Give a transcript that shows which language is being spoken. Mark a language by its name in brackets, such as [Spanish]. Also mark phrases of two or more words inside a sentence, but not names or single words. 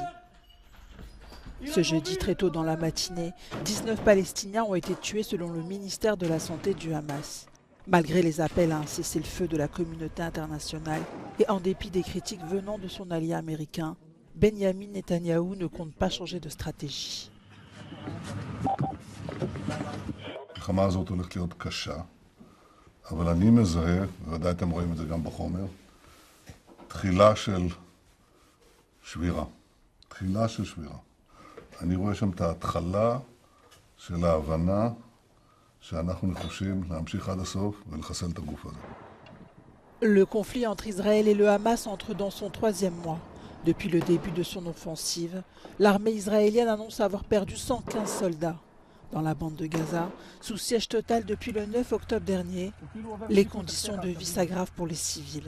[French] Ce jeudi, très tôt dans la matinée, 19 Palestiniens ont été tués selon le ministère de la Santé du Hamas. Malgré les appels à un cessez-le-feu de la communauté internationale et en dépit des critiques venant de son allié américain, Benjamin Netanyahou ne compte pas changer de stratégie. [Hebrew] אבל אני מזהה, ודאי אתם רואים את זה גם בחומר, תחילה של שבירה. תחילה של שבירה. אני רואה שם את ההתחלה של ההבנה שאנחנו נחושים להמשיך עד הסוף ולחסל את הגוף הזה. [French] Le conflit entre Israël et le Hamas entre dans son 3e mois. Depuis le début de son offensive, l'armée israélienne annonce avoir perdu 115 soldats. Dans la bande de Gaza, sous siège total depuis le 9 octobre dernier, les conditions de vie s'aggravent pour les civils.